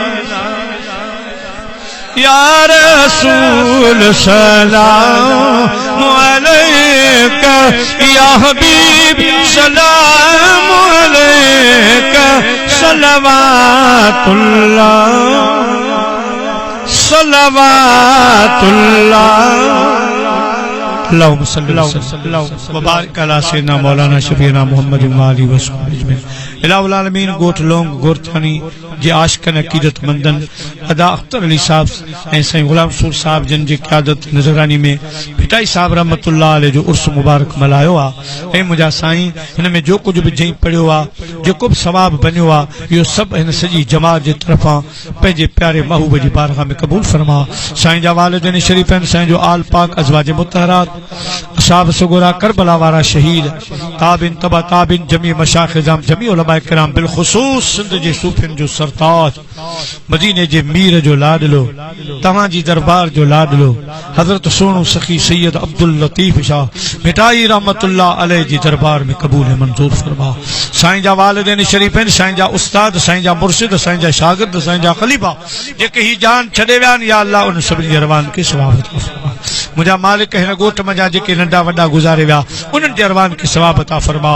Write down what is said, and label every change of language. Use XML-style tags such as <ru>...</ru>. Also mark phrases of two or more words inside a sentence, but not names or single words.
<ar>يا رسول سلام عليك يا حبيب سلام عليك صلوات الله صلوات الله. اللهم صل و بارك على سيدنا مولانا شفيعنا محمد و آله و صحبه أجمعين. إله العالمين</ar> <sd>गोठ लोंग गोरथानी जे आशिकन अकीदत मंदन अदा अख्तर अली साहब ऐं साईं गुलाम सूर साहब जिन जी क़यादत नज़रानी में भिटाई साहब</sd> <ar>رحمة الله عليه</ar> <sd>जो उर्स मुबारक मल्हायो आ। ऐं मुंहिंजा साईं हिन में जो कुछ भी जई पढ़ियो आ, जेको भी सवाब बनियो आ, इहो सभु हिन सॼी जमात जे तरफ़ां पंहिंजे प्यारे महबूब जी बारगाह में क़बूल फरमा। साईं जा वालिदैन शरीफ़ आहिनि, साईं जो आल पाक अज़वाज मुतहरात, असहाब सुगरा, करबला वारा शहीद, ताबिन तबा ताबिन, जमी मशाइख़ इज़ाम, जमी उलमा किराम, बिलख़ुसूस सिंध जे सूफ़ियुनि जो सरताज, मदीने जे मीर जो लाडलो, तव्हां जी दरबार जो लाडलो हज़रत सोनू सखी सैयद अब्दुल लतीफ़ शाह भिटाई</sd> <ar>رحمة الله عليه</ar> <sd>जी दरबार में क़बूल मंजूर फरमा। साईं जा वालिदैन शरीफ़ आहिनि, साईं जा उस्ताद, साईं जा मुर्शिद, साईं जा शागिर्द, साईं जा ख़लीफ़ा जेके ही जान छॾे विया आहिनि, या अल्लाह उन सभिनी अरवान खे सवाब अता फरमा। मुझा मालिक हिन गोठ मजा जेके नंढा वॾा गुज़ारे विया उन्हनि जे अरवान खे सवाब अता फरमा।</sd>